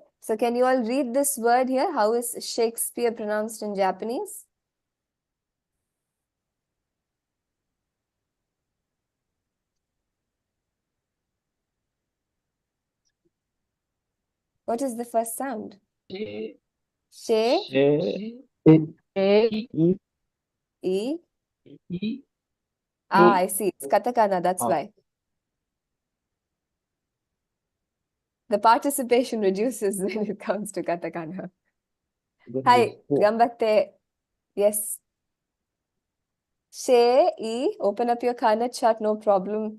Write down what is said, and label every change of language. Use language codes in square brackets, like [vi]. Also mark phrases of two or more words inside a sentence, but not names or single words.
[en] So can you all read this word here? How is Shakespeare pronounced in Japanese? What is the first sound? She. She, She. E. E. E. Ah, I see. It's katakana, that's Ah. why. The participation reduces when it comes to katakana. [ja] Hi, gambatte. [en] Yes. She, E, open up your Kana chart, no problem.